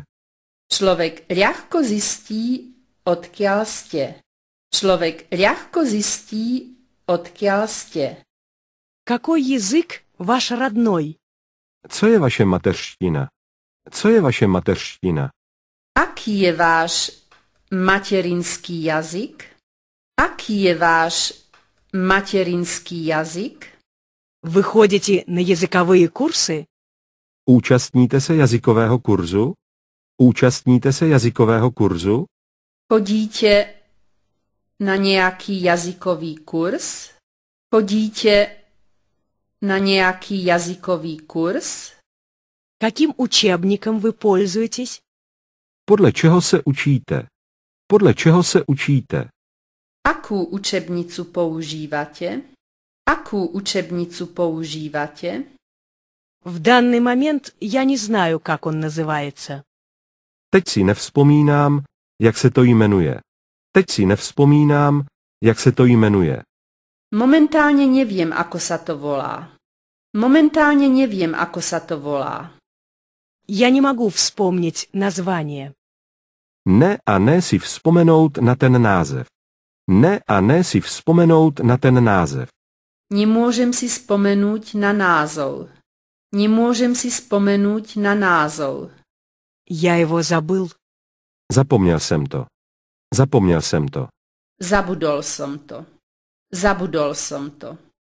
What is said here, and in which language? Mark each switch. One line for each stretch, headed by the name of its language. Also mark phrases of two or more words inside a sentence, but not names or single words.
Slovak: Človek ľahko zistí, odkiaľ ste. Človek ľahko zistí, odkiaľ ste.
Russian: Какой язык ваш родной?
Czech: Co je vaše mateřština? Co je vaše mateřština?
Slovak: Aký je váš materinský jazyk? Aký je váš materinský jazyk?
Russian: Вы ходите на языковые курсы?
Czech: Účastníte se jazykového kurzu? Účastníte se jazykového kurzu?
Slovak: Chodíte na nejaký jazykový kurz? Chodíte na nejaký jazykový kurz?
Russian: Каким учебником вы пользуетесь?
Czech: Podle čeho se učíte? Podle čeho se učíte?
Slovak: Akú učebnicu používate? Akú učebnicu používate?
Russian: В данный момент я не знаю, как он называется.
Czech: Teď si nevzpomínám, jak se to jmenuje. Teď si nevzpomínám, jak se to jmenuje.
Slovak: Momentálne neviem, ako sa to volá. Momentálne neviem, ako sa to volá.
Russian: Я не могу вспомнить название.
Czech: Ne a ne si vzpomenout na ten název. Ne a ne si vzpomenout na ten název.
Slovak: Nemôžem si spomenúť na názov. Nemôžem si spomenúť na názov.
Russian: Я его забыл.
Czech: Zapomněl jsem to. Zapomněl jsem to.
Slovak: Zabudol som to. Zabudol som to.